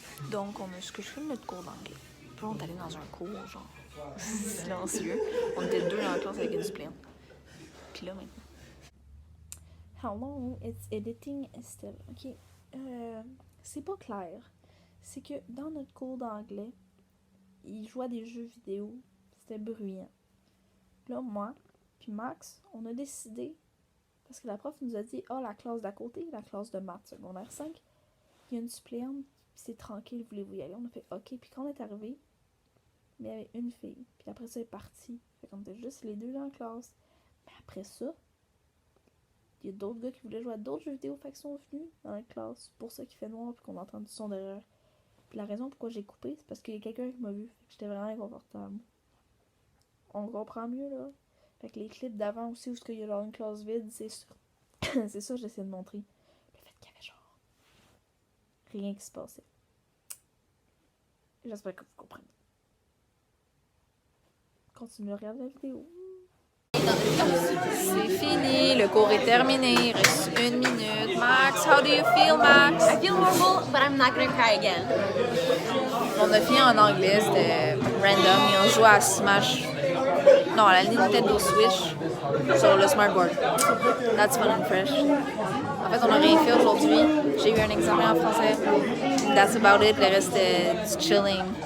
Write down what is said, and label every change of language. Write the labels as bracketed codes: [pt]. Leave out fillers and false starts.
[fr] Donc, ce que je fais de notre cours d'anglais. Puis on est allé dans un cours, genre, silencieux. On était 2 dans la classe avec une suppléante. Puis là, maintenant. [en] Hello, it's editing Estelle. [fr] Ok. C'est pas clair. C'est que dans notre cours d'anglais, il jouait à des jeux vidéo. C'était bruyant. Là, moi, puis Max, on a décidé, parce que la prof nous a dit, la classe d'à côté, la classe de maths secondaire 5, il y a une suppléante, puis c'est tranquille, voulez-vous y aller? On a fait OK. Puis quand on est arrivé, il y avait une fille. Puis après ça, elle est partie. Fait qu'on était juste les 2 dans la classe. Mais après ça, il y a d'autres gars qui voulaient jouer à d'autres jeux vidéo. Fait qu'ils sont venus dans la classe. C'est pour ça qu'il fait noir, puis qu'on entend du son derrière. Puis la raison pourquoi j'ai coupé, c'est parce qu'il y a quelqu'un qui m'a vu. Fait que j'étais vraiment inconfortable. On comprend mieux, là. Fait que les clips d'avant aussi, où il y a genre une classe vide, c'est sûr. C'est ça que j'essaie de montrer. Le fait qu'il y avait genre rien qui se passait. J'espère que vous comprenez. Continuez à regarder la vidéo. C'est fini, le cours est terminé, il reste 1 minute. [en] Max, how do you feel, Max? I feel horrible, but I'm not gonna cry again. [fr] On a fini en anglais, c'était random, et on jouait à Smash. Non, à la Nintendo Switch sur le smartboard. [en] That's fun and fresh. [fr] En fait, on n'a rien fait aujourd'hui. J'ai eu un examen en français. [en] That's about it. [fr] Le reste, c'était du chilling.